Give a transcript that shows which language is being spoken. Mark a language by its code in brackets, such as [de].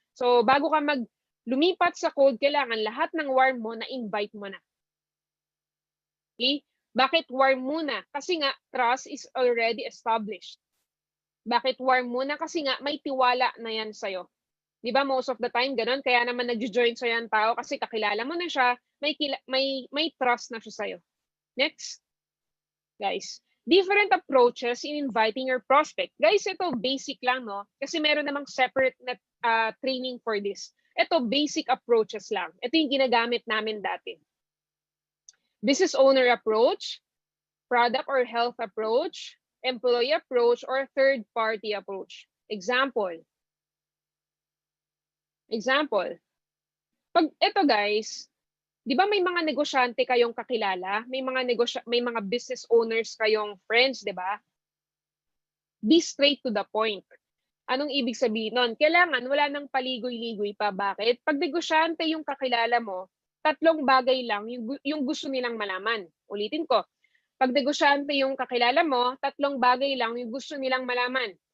[tl] So bago ka lumipat sa cold, kailangan lahat ng warm mo na-invite mo na. Okay? Bakit warm muna? [en] Kasi nga, trust is already established. [tl] Bakit warm muna? Kasi nga, may tiwala na yan sa'yo. Di ba [en] most of the time [tl] ganun? Kaya naman nag-join sa yan tao kasi kakilala mo na siya, may trust na siya sa'yo. [en] Next. Guys, different approaches in inviting your prospect. [tl] Guys, ito basic lang, no? Kasi meron namang [en] separate training for this. [tl] Ito basic approaches lang. Ito yung ginagamit namin dati. [en] Business owner approach, product or health approach, employee approach, or third party approach. Example. [tl] Pag ito guys, di ba may mga negosyante kayong kakilala? May mga business owners kayong friends, di ba? [en] Be straight to the point. [tl] Anong ibig sabihin nun? Kailangan wala nang paligoy-ligoy pa. Bakit? Pag negosyante yung kakilala mo, 3 bagay lang yung gusto nilang malaman. Ulitin ko. Pag negosyante yung kakilala mo, 3 bagay lang yung gusto nilang malaman.